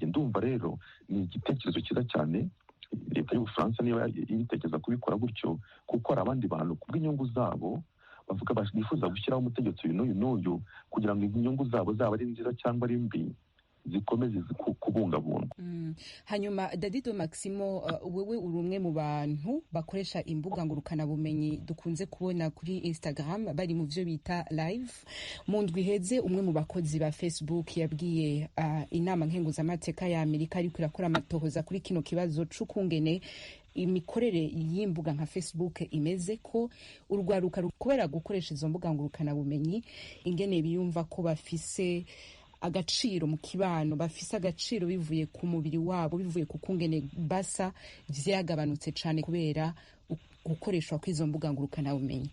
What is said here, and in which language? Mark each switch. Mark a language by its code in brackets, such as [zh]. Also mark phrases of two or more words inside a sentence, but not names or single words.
[rw] Ndumva rero ni igitekerezo cyiza cyane leta y'Ubufaransa niba yitekereza kubikora gutyo, kuko hari abandi bantu kubw'inyungu zabo bavuga bifuza gushyiraho umutegetsi uyu n'uyu kugira ngo inyungu zabo zaba ari nziza cyangwa ari mbi zikomeze kubungabungwa. [rn] Hanyuma Dadido Maximo, wewe uri umwe mu bantu bakoresha imbuga ngurukana bumenyi dukunze kubona kuri Instagram bari mu vyo bita live. Mu ndwi iheze umwe mu bakozi ba Facebook yabwiye inama nkenguzamateka ya Amerika ariko irakora amatohoza kuri kino kibazo c'ukungene imikorere y'imbuga nka Facebook imeze, ko urwaruka kubera gukoresha izo mbuga ngurukana bumenyi ingene biyumva ko bafise agaciro mu kibano, bafise agaciro bivuye ku mubiri wabo, bivuye ku kungene basa, vyagabanutse cane kubera gukoreshwa kw'izo mbuga ngurukana bumenyi.